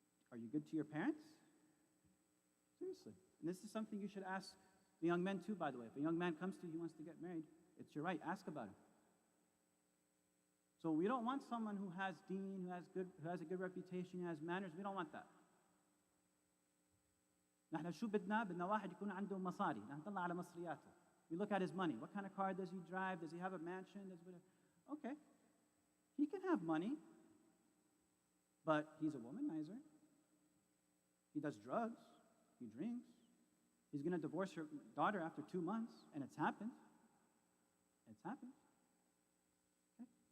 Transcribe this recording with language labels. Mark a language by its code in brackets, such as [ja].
[en] Are you good to your parents? Seriously. And this is something you should ask the young men too, by the way. If a young man comes to you, he wants to get married, it's your right. Ask about it. So we don't want someone who has deen, who has a good reputation, who has manners. We don't want that. [ar] نحن شو بدنا واحد يكون عنده مصاري. نحن نطلع على مصرياته. [en] We look at his money. What kind of car does he drive? Does he have a mansion? Okay. He can have money, but he's a womanizer. He does drugs. He drinks. He's going to divorce her daughter after 2 months, and it's happened. It's happened. Okay.